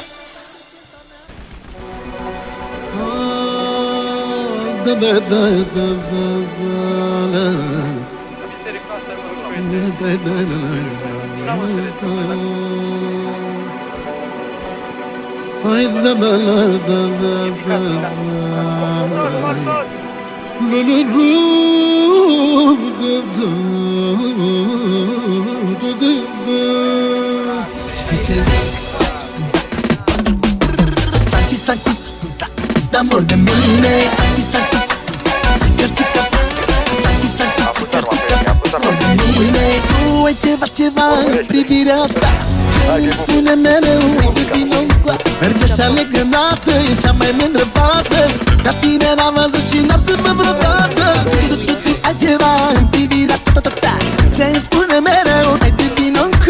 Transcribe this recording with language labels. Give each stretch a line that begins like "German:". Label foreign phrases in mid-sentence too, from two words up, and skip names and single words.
Romanian: Da da da da da Hai da da da da da Știi ce zic?
Spanish: Santi, Santi, de amor de mine. Santi, Santi, chica, chica. Santi, Santi, chica, chica, amor de mine.
Romanian: Tu ai ceva în privirea ta ce îmi spune mereu, uite vino încoa. Merge așa legănată, e cea mai mândră fată. Ca tine n-am văzut și n-am să văd vreodată. Tu ai ceva în privirea ta ce îmi spune mereu, uite vino încoa.